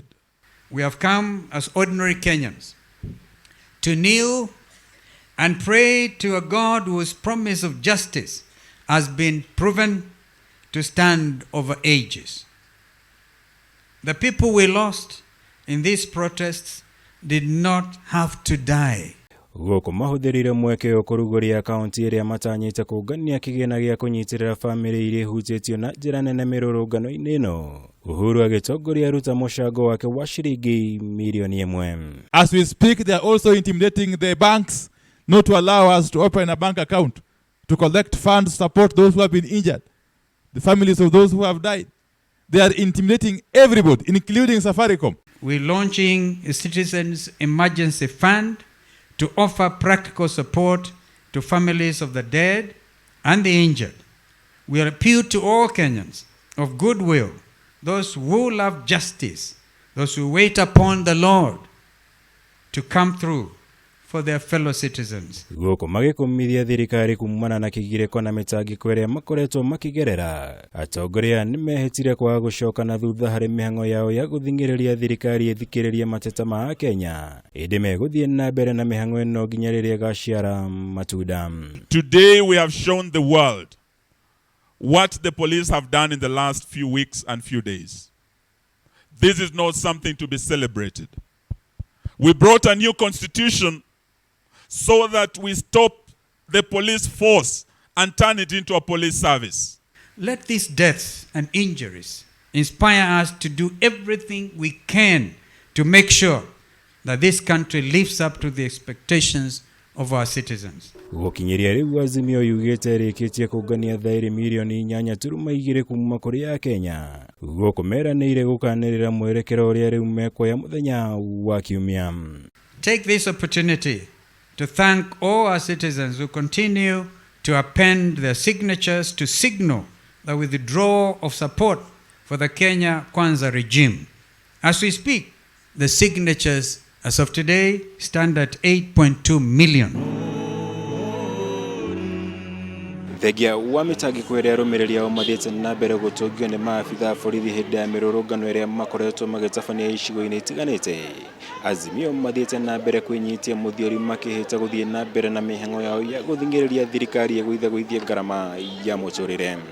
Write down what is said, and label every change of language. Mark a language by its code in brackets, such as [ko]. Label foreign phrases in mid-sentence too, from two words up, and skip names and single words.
[en] We have come as ordinary Kenyans to kneel and pray to a God whose promise of justice has been proven to stand over ages. The people we lost in these protests did not have to die. [ki] Gũkũ mahũthĩrire mweke ũkũrugũria kaunti ĩrĩa matanyĩte kũngania kĩgĩna gĩa kũnyitĩrĩra bamĩrĩ iria ihutĩtio na njĩra nene mĩrũrũngano-inĩ ĩno. Uhuru agĩtongoria ruta mũcango wake wa ciringi milioni 1. [en] As we speak, they are also intimidating the banks not to allow us to open a bank account to collect funds to support those who have been injured, the families of those who have died. They are intimidating everybody, including Safaricom. We're launching a Citizens Emergency Fund to offer practical support to families of the dead and the injured. We appeal to all Kenyans of goodwill, those who love justice, those who wait upon the Lord, to come through for their fellow citizens. [ki] Gũkũ magĩkũmithia thirikari kumana na kĩgirĩko na mĩtangĩko ĩrĩa makoretwo makĩgerera. Atongoria nĩmehĩtire kwaga gũcoka na thutha harĩ mĩhang'o yao ya gũthingĩrĩria thirikari ĩthikĩrĩrie mateta ma Kenya. Ĩndĩ megũthiĩ na mbere na mĩhang'o ĩno nginya rĩrĩa ĩgaciara matunda. [en] Today we have shown the world what the police have done in the last few weeks and few days. This is not something to be celebrated. We brought a new constitution so that we stop the police force and turn it into a police service. Let these deaths and injuries inspire us to do everything we can to make sure that this country lives up to the expectations of our citizens. [ki] Gũkinyĩria rĩu Azimio yugĩte rĩkĩtie kũngania thaĩri milioni 8.2 kuma kũrĩ Akenya. Gũkũ meranĩire gũkanĩrĩra mwerekera ũrĩa rĩu mekuoya mũthenya wa KIUMIA. [en] Take this opportunity to thank all our citizens who continue to append their signatures to signal the withdrawal of support for the Kenya Kwanza regime. As we speak, the signatures as of today stand at 8.2 million. [ki] Thegia wa mĩtangĩko ĩrĩa arũmĩrĩri ao mathiĩte na mbere gũtũngio nĩ maabitha borithi hĩndĩ ya mĩrũrũngano ĩrĩa makoretwo magĩtabania icigo-inĩ itiganĩte. Azimio mathiĩte na mbere kwĩnyitia mũthiori makĩhĩta gũthiĩ na mbere na mĩhang'o yao ya gũthingĩrĩria thirikari gũithia ngarama ya mũtũrĩre.